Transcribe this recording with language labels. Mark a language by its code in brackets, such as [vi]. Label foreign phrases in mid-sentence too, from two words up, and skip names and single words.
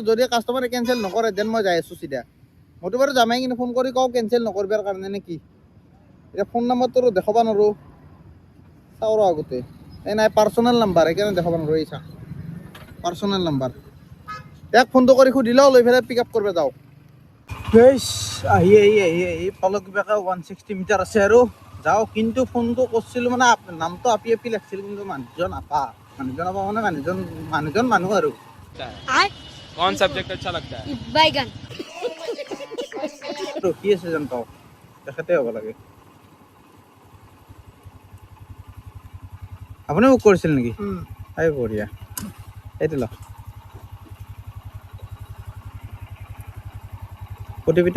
[as] যদি কাষ্টমাৰে কেঞ্চেল নকৰে দেন মই যাই আছোঁ চিধা মইতো বাৰু যামেই কিন্তু ফোন কৰি কওঁ কেঞ্চেল নকৰিবৰ কাৰণে নে কি এতিয়া ফোন নাম্বাৰটো দেখাব নোৱাৰোঁ চাওঁ ৰ আগতে এই নাই [en] personal number [as] সেইকাৰণে দেখাব নোৱাৰোঁ এই চা [en] personal number [as] ইয়াক ফোনটো কৰি সুধিলেও লৈ পেলাই [en] pick up [as] কৰিব যাওঁ আহি পালোঁ কিবাকৈ 160 মিটাৰ আছে আৰু যাওঁ কিন্তু ফোনটো কৰিছিলোঁ মানে নামটো আপি লাগিছিল কিন্তু মানুহজন আপা মানে মানুহজন মানুহ আৰু [hi] कौन सब्जेक्ट अच्छा लगता है? बैगन [as] ৰখি আছে যেন পাওঁ তেখেতে হ'ব লাগে আপুনি বুক কৰিছিল নেকি এই বঢ়িয়া এইটো ল অ'টিপিটো